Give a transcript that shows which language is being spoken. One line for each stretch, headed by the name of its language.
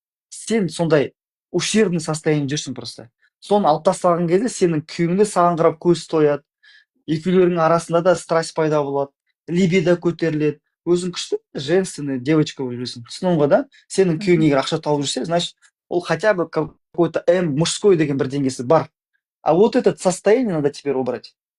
Kazakh: Сен сондай
Russian: ущербный
Kazakh: состояниеде жүрсің просто. Соны алып тастаған кезде сенің күйеуің де саған қарап көз тояды. Екеулерінің арасында да страсть пайда болады. Либидо көтеріледі. Өзің күшті,
Russian: женственный девочка
Kazakh: болып жүресің. Түсіндің ғой, да? Сенің күйеуің егер ақша тауып жүрсе,
Russian: значит,
Kazakh: ол
Russian: хотя бы какой-то мужской
Kazakh: деген бір деңгесі бар.
Russian: А вот это состояние надо теперь убрать.